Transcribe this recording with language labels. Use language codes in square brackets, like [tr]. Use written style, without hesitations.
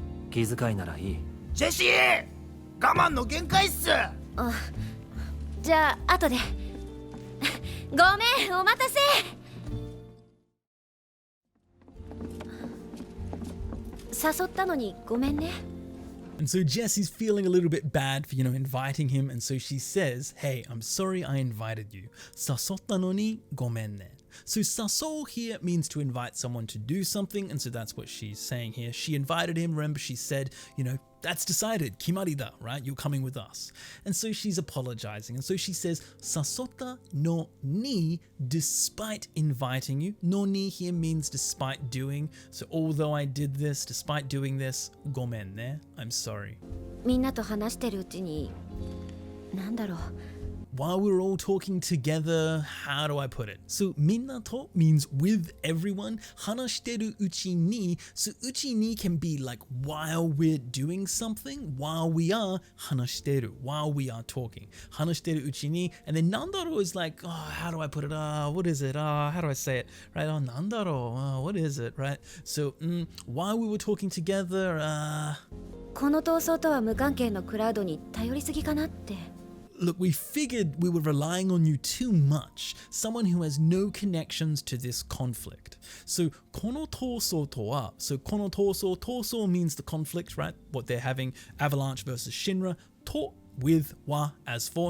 [ja] 気遣いならいい。ジェシー、我慢の限界っす。じゃあ後で。ごめん、お待たせ。誘ったのにごめんね。 [en] And so Jessie's feeling a little bit bad for, inviting him. And so she says, hey, I'm sorry I invited you. [ja] 誘ったのにごめんね. [en] So 誘う here means to invite someone to do something. And so that's what she's saying here. She invited him. Remember, she said, that's decided. [ja] 決まりだ, [en] right? You're coming with us. And so she's apologizing. And so she says, [ja] 誘ったのに [en] despite inviting you. のに here means despite doing. So although I did this, despite doing this, [ja] ごめんね. [en] I'm sorry. [ja] みんなと話してるうちに、 [en] While we were all talking together, how do I put it? So [ja] みんなと [en] means with everyone. [ja] 話してるうちに, [en] so うちに can be like while we're doing something, while we are 話してる, while we are talking. [ja] 話してるうちに, [en] and then [ja] なんだろう [en] is like, how do I put it? What is it? How do I say it? Right? [ja] なんだろう? [en] What is it? Right? So while we were talking together, [ja] この闘争とは無関係のクラウドに頼りすぎかなって。 [en] Look, we figured we were relying on you too much. Someone who has no connections to this conflict. So, [ja] この闘争とは, [en] so [ja] この闘争 [en] means the conflict, right? What they're having, Avalanche versus Shinra. と with は as for.